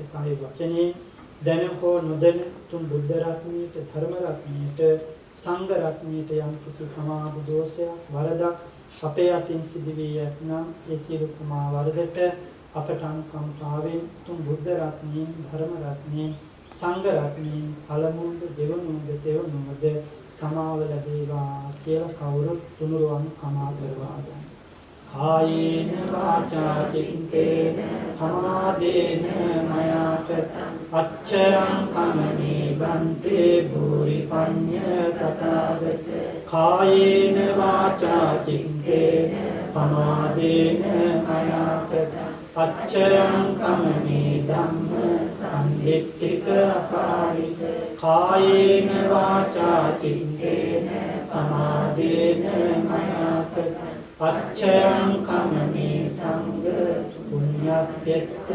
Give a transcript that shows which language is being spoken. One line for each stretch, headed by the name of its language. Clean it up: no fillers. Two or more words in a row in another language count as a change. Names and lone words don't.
Sinhala: කය වචනේ දැන හෝ නොදැන තුන් බුද්ධ රත්නයට ධර්ම රත්නයට සංඝ රත්නයට යම් කිසි ප්‍රමාද දෝෂයක් වරදක් අපේ අතින් සිදු වී ඇතනම් ඒ සියලු ප්‍රමා වරදට අපට අනුකම්පාවෙන් තුන් බුද්ධ රත්නයෙන් ධර්ම රත්නයෙන් සංඝ රත්නයෙන් පළමුවද දෙවනුවද තෙවනුවද සමාව ලැබේවා කියලා කවුරුත් තුනුරුවන් කමා කරවා ගන්න.
Pali: කායේන වාචා චිත්තේන සමාදේන මයාත අච්චරං කමනේ බන්තේ භූරි පඤ්ඤ තථාගත කායේන වාචා චිත්තේන සමාදේන මයාත අච්චරං කමනේ ධම්ම සංදිට්ඨික අපාරික කායේන වාචා චිත්තේන සමාදේන මයාත අච්චයං කමනේ සංඝ පුඤ්ඤප්පෙත්ත